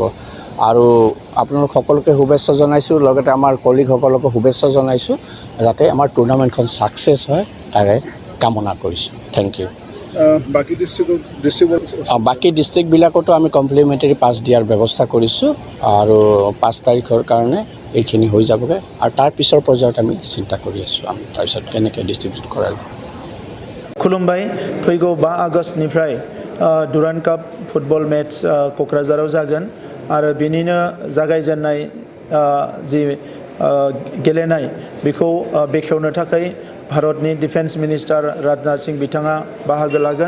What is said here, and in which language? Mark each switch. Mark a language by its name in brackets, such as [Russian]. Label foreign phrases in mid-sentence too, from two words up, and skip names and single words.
[Assamese] আৰু আপোনালোক সকলোকে শুভেচ্ছা জনাইছোঁ, লগতে আমাৰ কলিগসকলকো শুভেচ্ছা জনাইছোঁ, যাতে আমাৰ টুৰ্ণামেণ্টখন ছাকচেছ হয় তাৰে কামনা কৰিছোঁ। [English] thank you. [Assamese] বাকী ডিষ্ট্ৰিক্টবিলাকতো আমি [English] complimentary pass [Assamese] দিয়াৰ ব্যৱস্থা কৰিছোঁ আৰু 5 তাৰিখৰ কাৰণে এইখিনি হৈ যাবগৈ। আৰু তাৰ পিছৰ পৰ্যায়ত আমি চিন্তা কৰি আছোঁ আমি তাৰপিছত কেনেকৈ ডিষ্ট্ৰিবিউট কৰা যায়। [Bodo] खुलुमबाय। फैगौ 5 आगष्टनिफ्राय डुरान्ड काप फुटबल मेच क'क्राझाराव जागोन आरो बेनिनो जागायजेननाय जि गेलेनाय बेखौ बेखेवनो थाखाय भारतनि [English] defence minister [Bodo] राजनाथ सिंह बिथाङा बाहागो लागोन।